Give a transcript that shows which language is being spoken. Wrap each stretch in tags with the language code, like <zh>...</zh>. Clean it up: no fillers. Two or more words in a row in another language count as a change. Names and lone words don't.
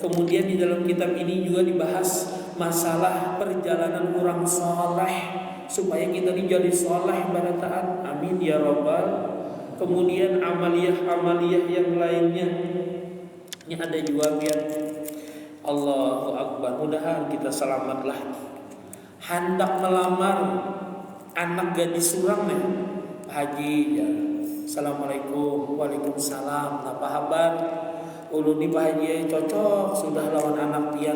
<id>Kemudian di dalam kitab ini juga dibahas masalah perjalanan orang soleh supaya kita dijadi soleh pada taat.</id> <ar>آمين يا رب.</ar> <id>Kemudian amaliyah yang lainnya. Ini ada juga biar</id> <ar>الله أكبر.</ar> <id>Mudahan kita selamatlah. Hendak melamar anak gadis surang nih, Pak Haji ya.</id> <ar>السلام عليكم. وعليكم السلام.</ar> <id>Apa kabar?</id> <bjn>Ulun di Pak Haji cocok sudah lawan anak pian.</bjn>